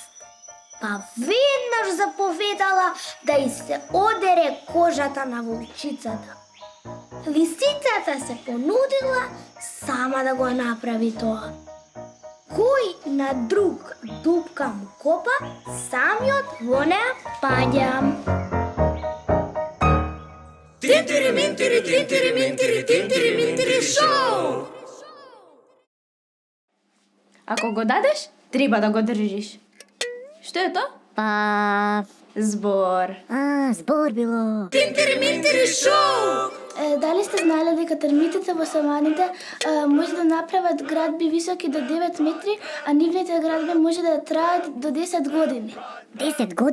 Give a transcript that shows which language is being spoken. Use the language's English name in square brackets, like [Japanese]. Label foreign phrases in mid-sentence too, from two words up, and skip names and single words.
[Macedonian] Па веднаш заповедала да й се одере кожата на волчицата. Лисицата се понудила сама да го направи тоа. Кој на друг дупка му копа, самиот во неа паѓа. Тинтири-минтири, тинтири-минтири, тинтири-минтири шоу! Ако го дадеш, треба да го држиш. Што е тоа? Па... Збор. Збор било. Тинтири-минтири шоу! Дали сте знали дека термитите во саваните може да направат градби високи до 9 метри, а нивните градби може да траат до 10 години?